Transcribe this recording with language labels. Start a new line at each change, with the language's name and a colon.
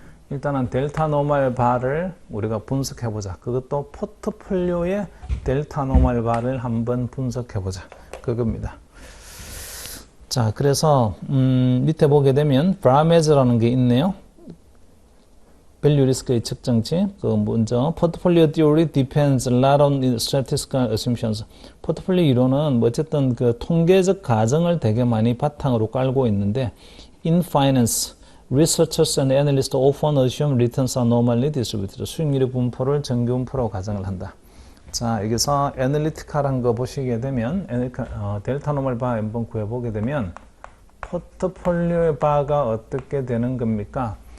Korean: 일단은 델타 노멀 바를 우리가 분석해 보자. 그것도 포트폴리오의 델타 노멀 바를 한번 분석해 보자. 그겁니다. 자, 그래서 밑에 보게 되면 브라메즈라는 게 있네요. 밸류 리스크의 측정치. 그 먼저 포트폴리오
English: theory depends a lot on statistical assumptions.
Korean: 포트폴리오 이론은 뭐 어쨌든 그 통계적 가정을 되게 많이 바탕으로 깔고 있는데,
English: in finance, researchers and analysts often assume returns are normally distributed.
Korean: 수익률의 분포를 정규 분포로 가정을 한다. 자, 여기서 애널리티컬한 거 보시게 되면 델타 노멀 바 한번 구해보게 되면 포트폴리오의 바가 어떻게 되는 겁니까?